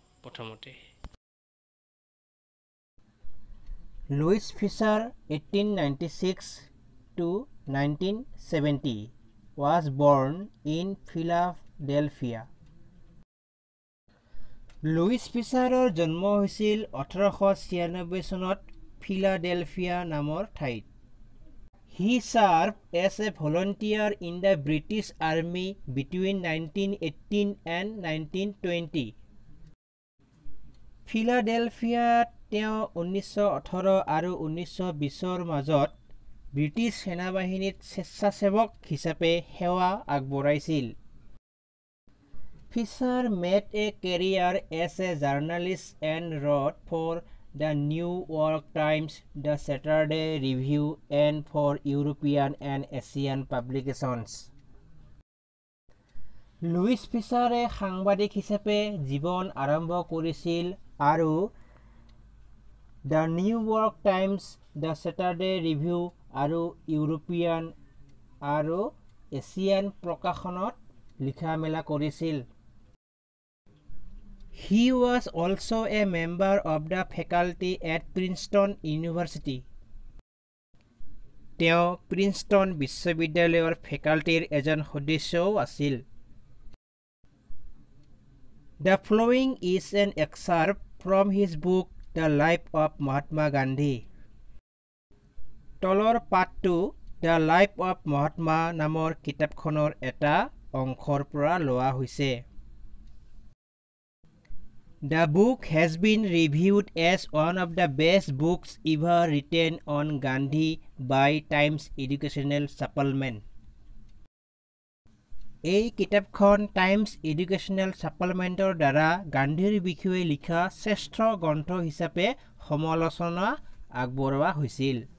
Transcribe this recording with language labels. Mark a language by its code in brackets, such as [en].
[as] প্ৰথমতে [en] Louis Fischer 1896 to 1970 was born in Philadelphia. [as] Louis ফিছাৰৰ জন্ম হৈছিল 1896 চনত ফিলাডেলফিয়া নামৰ ঠাইত। [en] He served as a volunteer in the British Army between 1918 and 1920. [as] ফিলাডেলফিয়াত তেওঁ 1918 আৰু 1920ৰ মাজত ব্ৰিটিছ সেনাবাহিনীত স্বেচ্ছাসেৱক হিচাপে সেৱা আগবঢ়াইছিল। [en] Fisher made a career as a journalist and wrote for the New York Times, the Saturday Review, and for European and Asian publications. [as] Louis ফিছাৰে সাংবাদিক হিচাপে জীৱন আৰম্ভ কৰিছিল আৰু the new York times, the Saturday review আৰু European আৰু Asian প্ৰকাশনত লিখা মেলা কৰিছিল। [en] He was also a member of the faculty at Princeton University. [as] তেওঁ প্ৰিন্সটন বিশ্ববিদ্যালয়ৰ ফেকাল্টিৰ এজন সদস্যও আছিল। [en] The following is an excerpt from his book The Life of Mahatma Gandhi. [as] তলৰ পাঠটো The Life of Mahatma নামৰ কিতাপখনৰ এটা অংশৰ পৰা লোৱা হৈছে। [en] The book has been reviewed as one of the best books ever written on Gandhi by Times Educational Supplement. [as] এই কিতাপখন টাইমছ এডুকেশ্যনেল ছাপ্লিমেণ্টৰ দ্বাৰা গান্ধীৰ বিষয়ে লিখা শ্ৰেষ্ঠ গ্ৰন্থ হিচাপে সমালোচনা আগবঢ়োৱা হৈছিল।